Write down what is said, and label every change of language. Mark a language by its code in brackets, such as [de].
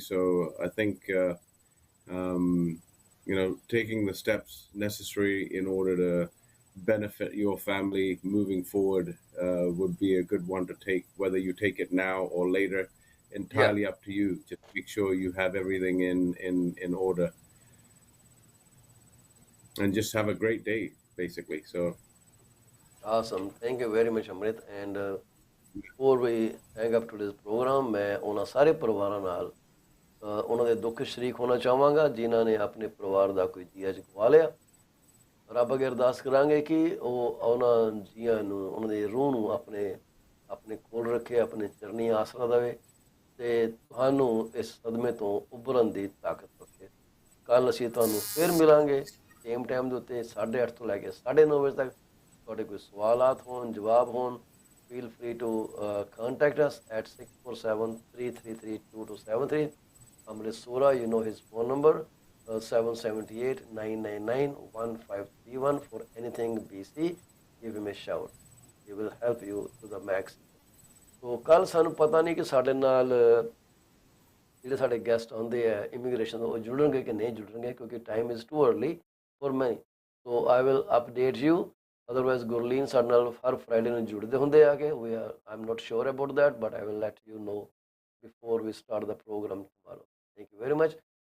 [en] So I think um, taking the steps necessary in order to benefit your family moving forward would be a good one to take. Whether you take it now or later, Yeah, entirely up to you. Just make sure you have everything in order, and just have a great day, basically. So awesome. Thank you very much, Amrit. And before we hang up today's program, [pa] ਮੈਂ ਉਹਨਾਂ ਸਾਰੇ ਪਰਿਵਾਰਾਂ ਨਾਲ ਉਹਨਾਂ ਦੇ ਦੁੱਖ ਸ਼ਰੀਕ ਹੋਣਾ ਚਾਹਾਂਗਾ ਜਿਨ੍ਹਾਂ ਨੇ ਆਪਣੇ ਪਰਿਵਾਰ ਦਾ ਕੋਈ ਜੀਆ ਗਵਾ ਲਿਆ। ਰੱਬ ਅੱਗੇ ਅਰਦਾਸ ਕਰਾਂਗੇ ਕਿ ਉਹ ਉਹਨਾਂ ਜੀਆਂ ਨੂੰ ਉਹਨਾਂ ਦੀ ਰੂਹ ਨੂੰ ਆਪਣੇ ਆਪਣੇ ਕੋਲ ਰੱਖੇ, ਆਪਣੇ ਚਰਨੀ ਆਸਰਾ ਦੇਵੇ ਤੇ ਤੁਹਾਨੂੰ ਇਸ ਸਦਮੇ ਤੋਂ ਉੱਭਰਨ ਦੀ ਤਾਕਤ ਬਖਸ਼ੇ। ਕੱਲ ਅਸੀਂ ਤੁਹਾਨੂੰ ਫਿਰ ਮਿਲਾਂਗੇ ਸੇਮ ਟਾਈਮ ਦੇ ਉੱਤੇ 8:30 ਤੋਂ ਲੈ ਕੇ 9:30 ਵਜੇ ਤੱਕ। ਤੁਹਾਡੇ ਕੋਈ ਸਵਾਲਾਤ ਹੋਣ, ਜਵਾਬ ਹੋਣ, [en] feel free to contact us at 647-333-2273. Amrit Sura, you know his phone number, 778-999-1531 for anything BC. Give him a shout. He will help you to the max. [pa] So ਕੱਲ ਸਾਨੂੰ ਪਤਾ ਨਹੀਂ ਕਿ ਸਾਡੇ ਨਾਲ ਜਿਹੜੇ ਸਾਡੇ ਗੈਸਟ ਆਉਂਦੇ ਆ ਇਮੀਗ੍ਰੇਸ਼ਨ ਉਹ ਜੁੜਨਗੇ ਕਿ ਨਹੀਂ ਜੁੜਨਗੇ ਕਿਉਂਕਿ [en] Time is too early for many. So I will update you. [pa] Otherwise Gurleen ਸਾਡੇ ਨਾਲ ਹਰ ਫਰਾਈਡੇ ਨੂੰ ਜੁੜਦੇ ਹੁੰਦੇ ਆ ਕਿ [en] ਵੀ I am not sure about that but I will let you know before we start the program tomorrow. Thank you very much.